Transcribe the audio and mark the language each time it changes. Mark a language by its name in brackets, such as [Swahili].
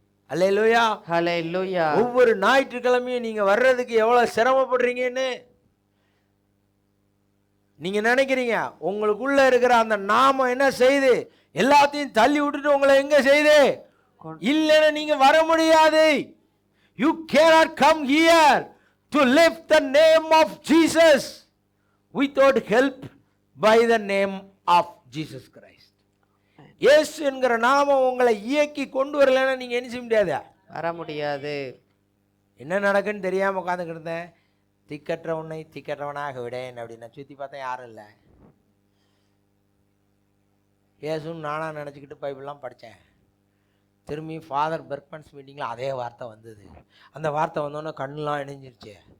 [Tamil] ஹல்லேலூயா. ஹல்லேலூயா. ஒவ்வொரு ஞாயிற்றுக்கிழமையும் நீங்க வர்றதுக்கு எவ்வளவு சிரமப்படுறீங்கன்னு நீங்க நினைக்கிறீங்க. உங்களுக்குள்ள இருக்கிற அந்த நாமம் என்ன செய்யுது? எல்லாத்தையும் தள்ளி விட்டுட்டு உங்களை எங்க செய்யுது? இல்லைன்னா நீங்க வர முடியாது. [English] You cannot come here to lift the name of Jesus without help by the name of Jesus Christ. [Tamil] இயேசு என்கிற நாமம் உங்களை இயக்கி கொண்டு வரலன்னா நீங்க என்ன செய்ய முடியாது? வர முடியாது. என்ன நடக்குன்னு தெரியாம உட்காந்துக்கிட்டு இருந்தேன். திக்கற்ற உன்னை திக்கற்றவனாக விடேன் அப்படின்னா சுற்றி பார்த்தா யாரும் இல்லை. இயேசுன்னு நானாக நினச்சிக்கிட்டு பைபிள்லாம் படித்தேன். திரும்பி ஃபாதர் பெர்க்மன்ஸ் மீட்டிங்கில் அதே வார்த்தை வந்தது. அந்த வார்த்தை வந்தோன்னே கண்ணெலாம் இணைஞ்சிருச்சு.